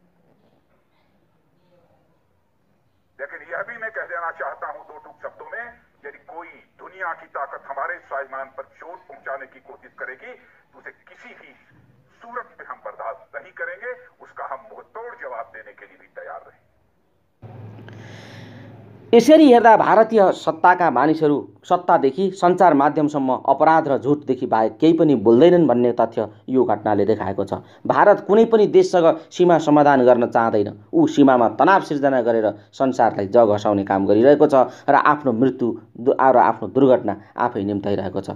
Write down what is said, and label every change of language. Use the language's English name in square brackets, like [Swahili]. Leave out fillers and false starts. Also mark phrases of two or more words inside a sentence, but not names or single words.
[Hindi] लेकिन यह भी मैं कह देना चाहता हूं 2 टूक शब्दों में, यदि कोई दुनिया की ताकत हमारे स्वाभिमान पर चोट पहुंचाने की कोशिश करेगी तो उसे किसी भी सूरत में हम बर्दाश्त नहीं करेंगे, उसका हम मुंहतोड़ जवाब देने के लिए भी तैयार रहेंगे। [Nepali] यसरी हेर्दा भारतीय सत्ताका मानिसहरू सत्तादेखि सञ्चार माध्यमसम्म अपराध र झुटदेखि बाहेक केही पनि बोल्दैनन् भन्ने तथ्य यो घटनाले देखाएको छ। भारत कुनै पनि देशसँग सीमा समाधान गर्न चाहँदैन। ऊ सीमामा तनाव सिर्जना गरेर संसारलाई जग हसाउने काम गरिरहेको छ र आफ्नो मृत्यु र आफ्नो दुर्घटना आफै निम्ताइरहेको छ।